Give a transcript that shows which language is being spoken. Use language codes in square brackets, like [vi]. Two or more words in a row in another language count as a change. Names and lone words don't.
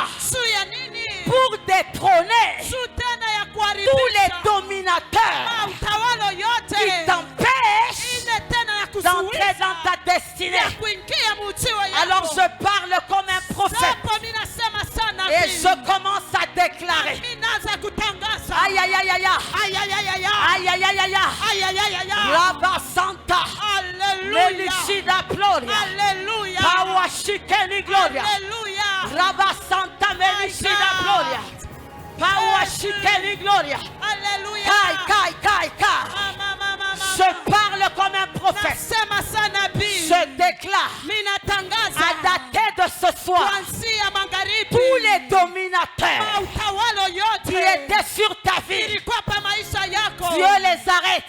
[fr] Pour détrôner tous les dominateurs qui t'empêchent d'entrer dans ta destinée. Alors je parle comme un prophète et je commence à déclarer. Aïe aïe aïe aïe aïe aïe aïe aïe aïe aïe Rabba Santa, Melushida Gloria, Pawashikeni Gloria, Rabba Santa Melushida Gloria, Pawashikeni Gloria. Kai. Je parle comme un prophète. Je déclare à dater de ce soir, tous les dominateurs qui étaient sur ta vie, Dieu les arrête.